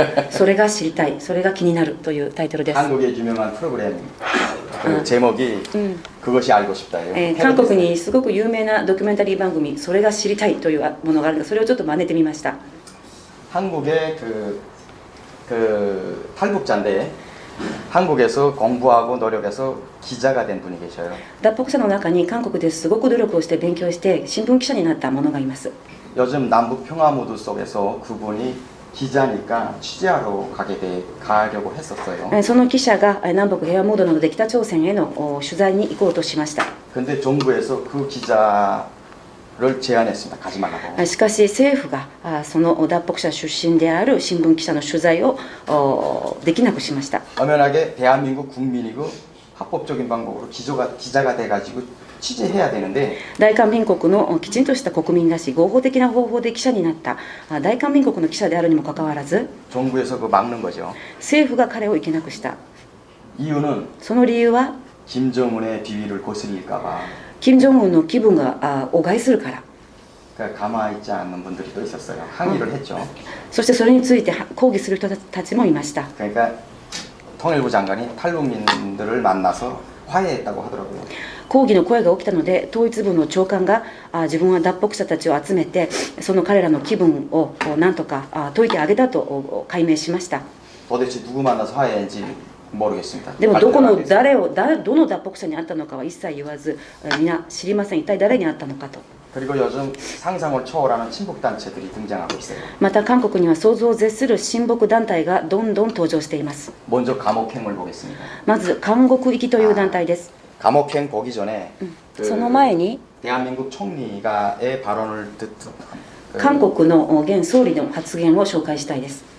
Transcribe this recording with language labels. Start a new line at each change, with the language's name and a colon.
Japanese: それが知りたい、それが気になるというタイトルです。
Korean: 한국의 유명한 프로그램 그 제목이 그것이 알고 싶다예요.
Japanese: 韓国にすごく有名なドキュメンタリー番組、それが知りたいというものがあるので、それをちょっと真似てみました。
Korean: 한국의 그 탈북자인데 한국에서 공부하고 노력해서 기자가 된 분이 계셔요.
Japanese: 脱北者の中に韓国ですごく努力をして勉強して新聞記者になった者がいます。
Korean: 요즘 남북 평화 무드 속에서 그분이 기자니까 취재하러 가려고 했었어요.
Japanese: その記者が南北平和モードなどで北朝鮮への取材に行こうとしました。
Korean: 근데 정부에서 그 기자를 제안했습니다. 가지 말라고.
Japanese: しかし政府がその脱北者出身である新聞記者の取材をできなくしました。
Korean: 엄연하게 대한민국 국민이고 합법적인 방법으로 기자가 돼가지고 취재해야 되는데
Japanese: 大韓民国のきちんとした国民らしい合法的な方法で記者になった大韓民国の記者であるにもかかわらず
Korean: 정부에서 그 막는 거죠.
Japanese: 政府が彼を行けなくした。
Korean: 이유는
Japanese: その理由は
Korean: 김정은의 비위를 거슬릴까봐
Japanese: 金正恩の気分がを害するから。
Korean: 그러니까 가만히 있지 않는 분들이 또 있었어요. 항의를 했죠.
Japanese: そしてそれについて抗議する人たちもいました。
Korean: 그러니까 통일부 장관이 탈북민들을 만나서 화해했다고 하더라고요.
Japanese: 抗議の声が起きたので統一部の長官が自分は脱北者たちを集めてその彼らの気分をなんとか解いてあげたと解明しました。
Korean: 도대체 누구 만나서 화해했는지 모르겠습니다.
Japanese: でもどこのどの脱北者に会ったのかは一切言わず皆知りません。一体誰に会ったのかと。
Korean: 그리고 요즘 상상을 초월하는 친북 단체들이 등장하고 있어요.
Japanese: また韓国には想像を絶する親睦団体がどんどん登場しています。
Korean: 먼저 감옥행을 보겠습니다.
Japanese: まず韓国行きという団体です。
Korean: 감옥행 보기 전에
Japanese: その前に
Korean: 대한민국 총리가의 발언을 듣던
Japanese: 韓国の現総理の発言を紹介したいです。